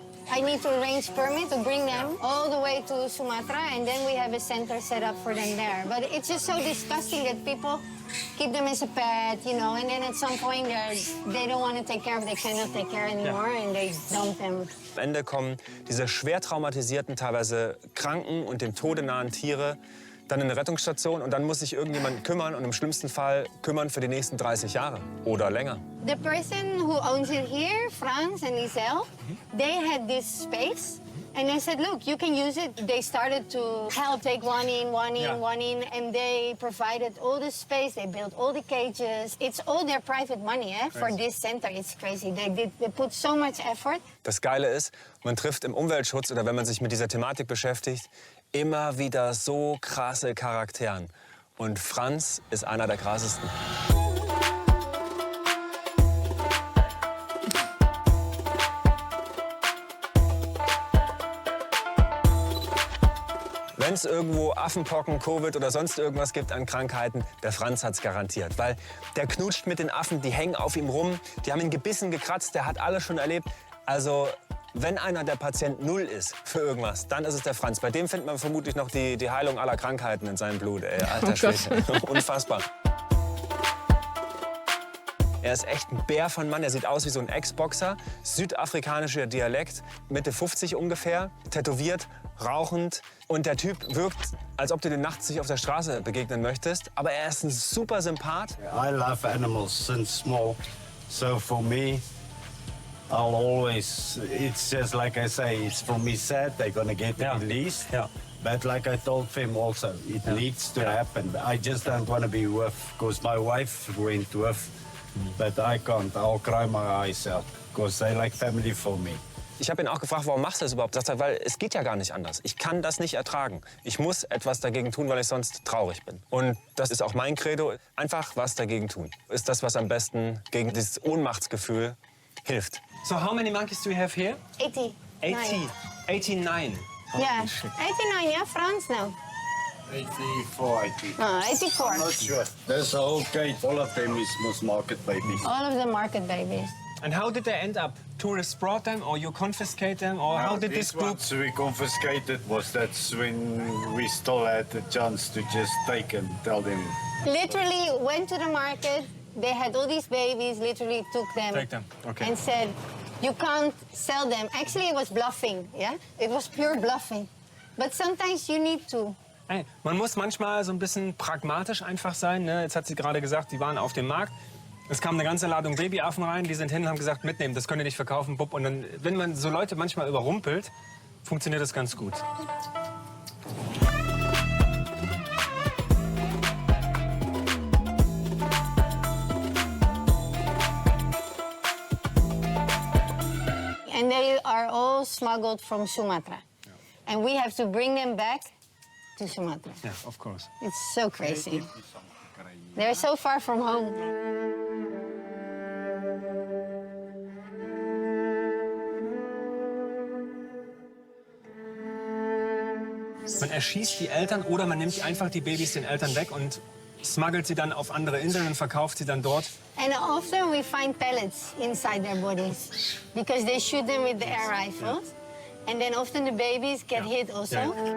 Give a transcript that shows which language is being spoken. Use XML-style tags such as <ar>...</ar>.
<en>I need to arrange permit to bring them all the way to Sumatra, and then we have a center set up for them there. But it's just so disgusting that people keep them as a pet, you know, and then at some point they don't want to take care of, they cannot take care anymore, and they dump them.</en> <de>Am Ende kommen diese schwer traumatisierten, teilweise kranken und dem Tode nahen Tiere dann in eine Rettungsstation und dann muss sich irgendjemand kümmern und im schlimmsten Fall kümmern für die nächsten 30 Jahre oder länger.</de> <en>The person who owns it here, Franz and Isel, they had this space and they said, look, you can use it. They started to help take one in, and they provided all the space. They built all the cages. It's all their private money for this center. It's crazy. They put so much effort.</en> <de>Das Geile ist, man trifft im Umweltschutz oder wenn man sich mit dieser Thematik beschäftigt, immer wieder so krasse Charakteren. Und Franz ist einer der krassesten. Wenn es irgendwo Affenpocken, Covid oder sonst irgendwas gibt an Krankheiten, der Franz hat's garantiert. Weil der knutscht mit den Affen, die hängen auf ihm rum, die haben ihn gebissen, gekratzt, der hat alles schon erlebt. Also wenn einer der Patient Null ist für irgendwas, dann ist es der Franz. Bei dem findet man vermutlich noch die Heilung aller Krankheiten in seinem Blut. Ey, alter Schwede. Unfassbar. Er ist echt ein Bär von Mann. Er sieht aus wie so ein Ex-Boxer. Südafrikanischer Dialekt, Mitte 50 ungefähr, tätowiert, rauchend. Und der Typ wirkt, als ob du den nachts nicht auf der Straße begegnen möchtest. Aber er ist ein super Sympath.</de> <en>I love animals since small. So for me, I'll always, it's just like I say, it's for me sad they're gonna get released.</en> <de>Ja.</de> <en>But like I told him also, it needs to happen. I just don't want to be with, because my wife went with, but I can't. I'll cry my eyes out, because they like family for me.</en> <de>Ich habe ihn auch gefragt, warum machst du das überhaupt? Sagt er, weil es geht ja gar nicht anders. Ich kann das nicht ertragen. Ich muss etwas dagegen tun, weil ich sonst traurig bin. Und das ist auch mein Credo. Einfach was dagegen tun. Ist das, was am besten gegen dieses Ohnmachtsgefühl hilft.</de> <en>So how many monkeys do we have here? 80. 80. 89. Oh, Yeah, shit. 89, yeah, Franz now. 84, I think. No, 84. Not sure. There's a whole cage. All of them is most market babies. All of the market babies. And how did they end up? Tourists brought them, or you confiscate them, or how did this group? Ones we confiscated was that's when we still had the chance to just take and tell them. Literally went to the market. They had all these babies, literally took them. Take them, okay. And said, you can't sell them. Actually, it was bluffing, yeah? It was pure bluffing. But sometimes you need to.</en> <de>Hey, man muss manchmal so ein bisschen pragmatisch einfach sein. Ne? Jetzt hat sie gerade gesagt, die waren auf dem Markt. Es kam eine ganze Ladung Babyaffen rein, die sind hin und haben gesagt, mitnehmen, das könnt ihr nicht verkaufen, bupp. Und dann, wenn man so Leute manchmal überrumpelt, funktioniert das ganz gut.</de> <en>And they are all smuggled from Sumatra. And we have to bring them back to Sumatra. Ja, of course. It's so crazy. They're so far from home.</en> <de>Man erschießt die Eltern oder man nimmt einfach die Babys den Eltern weg und smuggelt sie dann auf andere Inseln und verkauft sie dann dort.</de> <en>And often we find pellets inside their bodies because they shoot them with the air rifles. And then often the babies get hit also.</en> <de>Ja.</de>